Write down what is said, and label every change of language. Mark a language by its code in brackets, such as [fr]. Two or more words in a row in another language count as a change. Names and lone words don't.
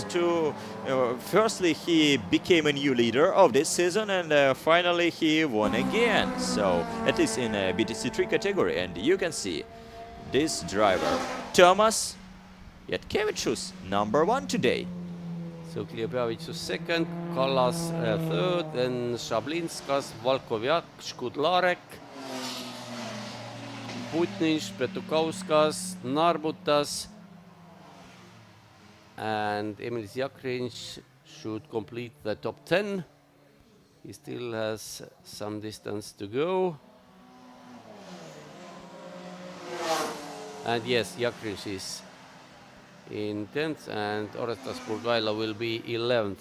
[en] Firstly, he became a new leader of this season, and finally he won again. So at least in a BTC3 category, and you can see this driver, Tomas Jatkevicius, number 1 today. So Kiobavičius second, Kallas third, then Shablinskas, Valkoviak, Skudlarek. Putniņš, Petukauskas, Narbutas, and Emilis Jakriņš should complete the top 10. He still has some distance to go. And yes, Jakriņš is in 10th and Orestas Burgaila will be 11th.